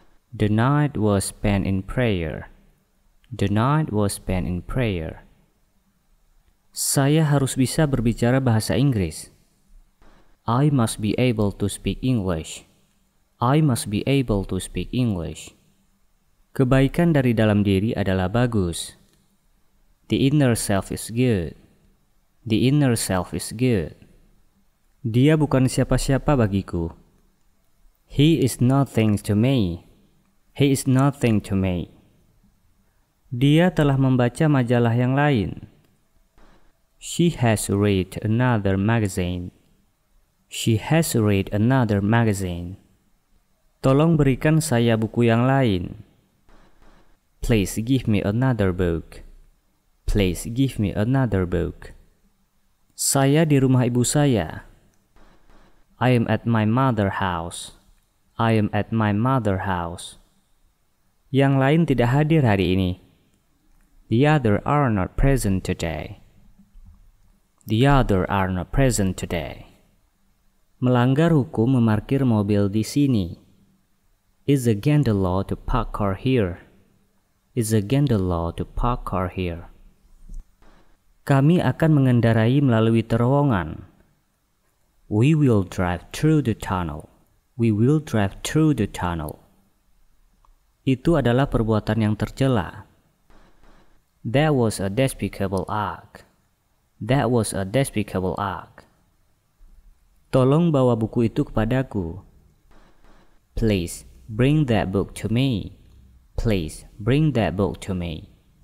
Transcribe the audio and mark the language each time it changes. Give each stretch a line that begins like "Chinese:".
English: The night was spent in prayer. The night was spent in prayer.
Indonesian: Saya harus bisa berbicara bahasa Inggris.
English: I must be able to speak English. I must be able to speak English.
Indonesian: Kebaikan dari dalam diri adalah bagus.
English: The inner self is good. The inner self is good.
Indonesian: Dia bukan siapa-siapa bagiku.
English: He is nothing to me. He is nothing to me.
Indonesian: Dia telah membaca majalah yang lain.
English: She has read another magazine. She has read another magazine.
Indonesian: Tolong berikan saya buku yang lain.
English: Please give me another book. Please give me another book.
Indonesian: Saya di rumah ibu saya.
English: I am at my mother's house. I am at my mother's house.
Indonesian: Yang lain tidak hadir hari ini.
English: The other are not present today. The other are not present today.
Indonesian: Melanggar hukum memarkir mobil di sini.
English: It's against the law to park car here. It's against the law to park car here.
Indonesian: Kami akan mengendarai melalui terowongan.
English: We will drive through the tunnel. We will drive through the tunnel.
Indonesian: Itu adalah perbuatan yang tercela.
English: That was a despicable act. That was a despicable act.
Indonesian: Tolong bawa buku itu kepadaku.
English: Please bring that book to me. Please bring that book to me.